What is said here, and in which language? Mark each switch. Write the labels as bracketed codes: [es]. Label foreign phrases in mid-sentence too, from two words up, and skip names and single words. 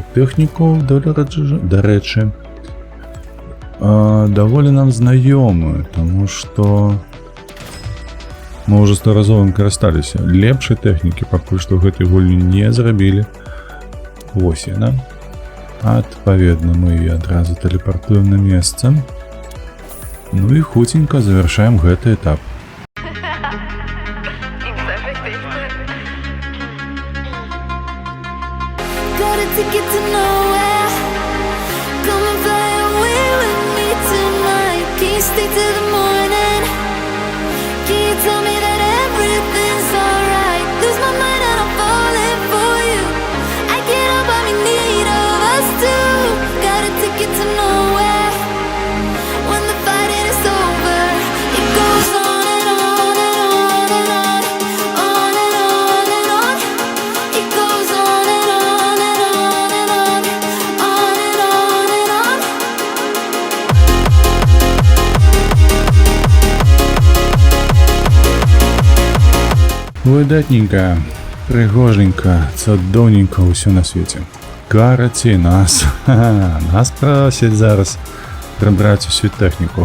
[be] Тэхніку, дарэчы, даволі нам знаёмую, таму што мы ўжо 100 разоў ім карысталіся. Лепшай тэхнікі пакуль што гэтай гульні не зрабілі. Вось яна. Адпаведна, мы яе адразу тэлепартуем на месца. Ну і хуценька завяршаем гэты этап. [en] Stay till the morning. Can you tell me that everything's alright? Lose my mind and I'm falling for you. I can't help but be in need of us two. Got a ticket to nowhere. When the fighting is over, it goes on and on and on and on, on and on and on. It goes on and on and on and on, on and on and on. [be] Выдатненько, прыгоженька, цудоўненька ўсё на свеце. Карацей, нас просяць зараз прыбраць усю тэхніку.